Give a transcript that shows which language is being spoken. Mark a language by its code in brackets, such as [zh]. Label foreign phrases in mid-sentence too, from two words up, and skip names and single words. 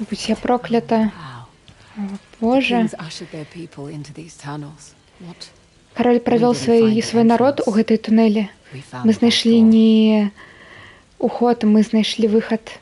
[ru] Будь я проклята. [en] Wow. [ru] О, Боже. [en] Kings ushered their people into these tunnels. What? [be] Кароль правёл свой народ у гэтай тунэлі. [en] We found [be] Мы [en] the back [be] знайшлі [en] door. [be] не уход, мы знайшлі выхад.